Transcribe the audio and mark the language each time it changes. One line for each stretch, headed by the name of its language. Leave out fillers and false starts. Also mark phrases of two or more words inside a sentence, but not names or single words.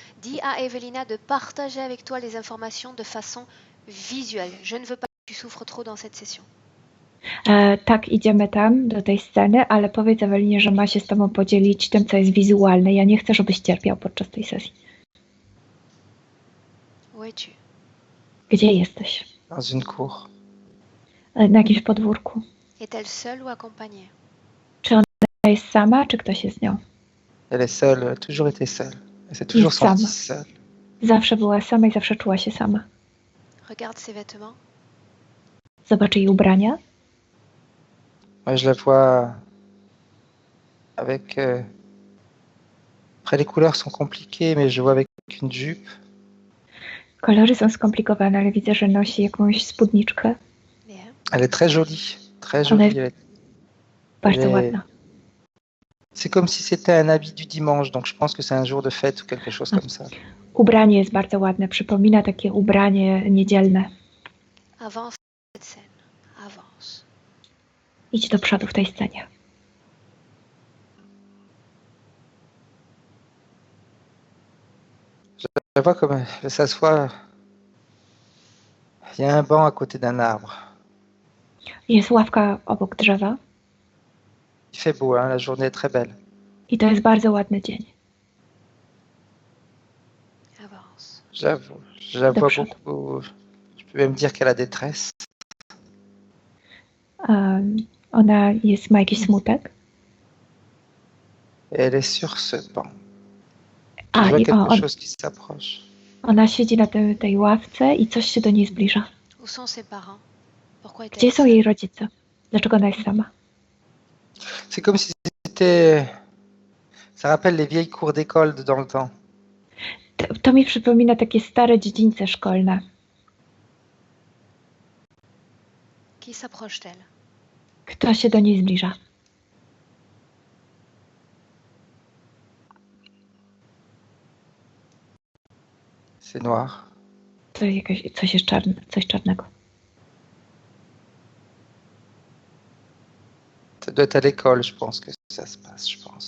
French: Dis à Evelina de partager avec toi les informations de façon visuelle. Je ne veux pas que tu souffres trop dans cette session.
Polish: Tak, idziemy tam, do tej sceny, ale powiedz Ewelinie, że ma się z tobą podzielić tym, co jest wizualne. Ja nie chcę, żebyś cierpiał podczas tej sesji.
French: Où es-tu?
Polish: Gdzie jesteś?
French: Dans une cour.
Polish: Na jakimś podwórku.
French: Est-elle seule ou accompagnée?
Polish: Ona jest sama, czy ktoś jest z nią?
French: Elle est seule, elle a toujours été seule. Elle s'est toujours
Polish: Jest sama.
French: sentie seule.
Polish: Zawsze była sama i zawsze czuła się sama.
French: Regarde ses vêtements.
Polish: Zobacz jej ubrania.
French: Moi, je la vois avec... Après, les couleurs sont compliquées, mais je vois avec une jupe.
Polish: Kolory są skomplikowane, ale widzę, że nosi jakąś spódniczkę.
French: Bien. Elle est très jolie. Très
Polish: Ona
French: jolie.
Polish: jest bardzo
French: elle est-
Polish: ładna.
French: C'est comme si c'était un habit du dimanche, donc je pense que c'est un jour de fête ou quelque chose comme ça.
Polish: Ubranie jest bardzo ładne. Przypomina takie ubranie niedzielne.
French: Avance cette scène. Avance.
Polish: Idź do przodu w tej scenie.
French: Je la vois comme elle s'assoit. Il y a un banc à côté d'un arbre.
Polish: Jest ławka obok drzewa
French: Il fait beau, hein, la journée est très belle.
Polish: i to jest bardzo ładny dzień.
French: Avance. J'avoue, je la vois
Polish: Dobrze.
French: beaucoup. Je peux même dire qu'elle a des tresses.
Polish: Ona ma jakiś smutek.
French: Et elle est sur ce banc.
Polish: A,
French: Je vois
Polish: i
French: quelque chose qui s'approche.
Polish: ona siedzi na tej ławce i coś się do niej zbliża.
French: Où sont ses parents? Pourquoi est-elle
Polish: Gdzie są
French: seule?
Polish: jej rodzice? Dlaczego ona jest sama?
French: C'est comme si c'était... Ça rappelle les vieilles cours d'école dans le temps.
Polish: To mi przypomina takie stare dziedzińce szkolne.
French: Qui s'approche-t-elle?
Polish: Kto się do niej zbliża?
French: C'est noir.
Polish: To coś jest czarne, coś czarnego.
French: Ça doit être à l'école, je pense que ça se passe, je pense.